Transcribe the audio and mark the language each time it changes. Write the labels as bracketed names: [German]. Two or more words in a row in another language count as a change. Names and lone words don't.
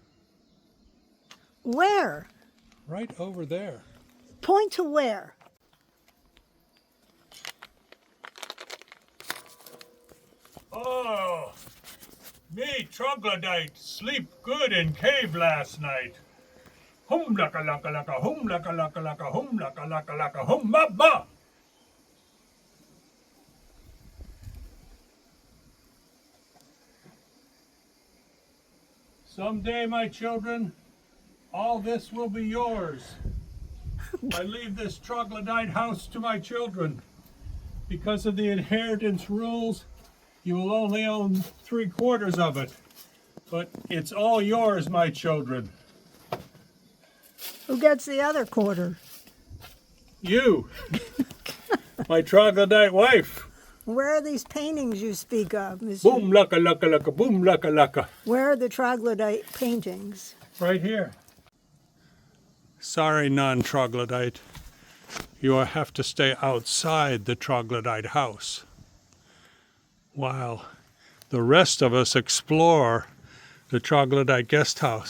[English] Where? Right over there. Point to where? Oh, me troglodyte sleep good in cave last night. Hum laka laka laka, hum laka laka laka, hum laka laka laka, hum ba ba. Someday, my children, all this will be yours. I leave this troglodyte house to my children. Because of the inheritance rules, you will only own 3/4 of it. But it's all yours, my children. Who gets the other quarter? You, my troglodyte wife. Where are these paintings you speak of, Mr.? Boom laka laka laka, boom laka laka. Where are the troglodyte paintings? Right here. Sorry, non-troglodyte. You will have to stay outside the troglodyte house, while the rest of us explore the troglodyte guest house.